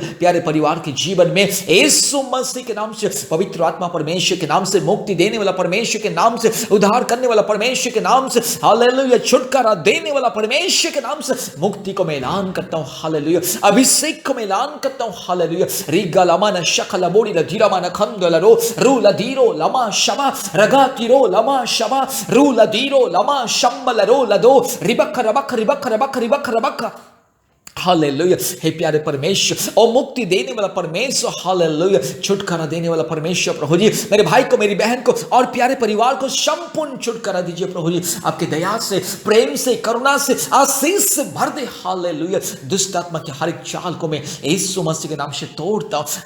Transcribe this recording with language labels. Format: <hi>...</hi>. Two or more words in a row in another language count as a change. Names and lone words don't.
<hi>प्यारे परिवार के जीवन में यीशु मसीह के नाम से, पवित्र आत्मा परमेश्वर के नाम से, मुक्ति देने वाला परमेश्वर के नाम से, उद्धार करने वाला परमेश्वर के नाम से, हालेलुया, छुटकारा देने वाला परमेश्वर के नाम से मुक्ति को मैं ऐलान करता हूं। हालेलुया। अभिषेक को मैं ऐलान करता हूं। हालेलुया। रिगा लमा न शकल बोड़ी ल धीरा मान खंदल रो रू ल धीरो लमा शमा रगा तिरो लमा शमा रू ल धीरो लमा शंबल रो ल दो रिबक रबक रिबक रबक रिबक रबक। हालेलुया। हे प्यारे परमेश्वर और मुक्ति देने वाला परमेश्वर, हालेलुया, छुटकारा देने वाला परमेश्वर, प्रभु जी मेरे भाई को, मेरी बहन को और प्यारे परिवार को संपूर्ण छुटकारा दीजिए प्रभु जी। आपके दया से, प्रेम से, करुणा से, आशीष से भर दे। हालेलुया। दुष्ट आत्मा की हर एक चाल को मैं यीशु मसीह के नाम से तोड़ता हूं।</hi>